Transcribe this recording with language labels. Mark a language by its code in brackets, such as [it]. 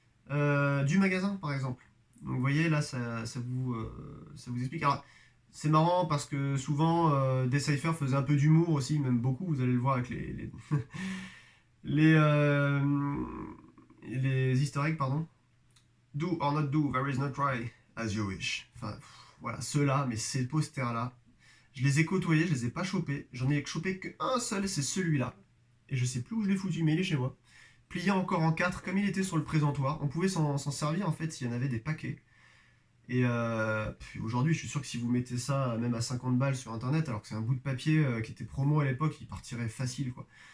[fr] du magasin par exemple. Donc vous voyez là ça vous explique. Alors c'est marrant parce que souvent Decipher faisait un peu d'humour aussi, même beaucoup, vous allez le voir avec les, euh, les easter eggs, pardon. [en] Do or not do, there is no try, as you wish. [fr] Enfin, voilà, ceux-là, mais ces posters-là, je les ai côtoyés, je les ai pas chopés. J'en ai chopé qu'un seul, c'est celui-là. Et je sais plus où je l'ai foutu, mais il est chez moi. Plié encore en quatre, comme il était sur le présentoir. On pouvait s'en servir, en fait, s'il y en avait des paquets. Et aujourd'hui, je suis sûr que si vous mettez ça même à 50 balles sur internet, alors que c'est un bout de papier qui était promo à l'époque, il partirait facile quoi.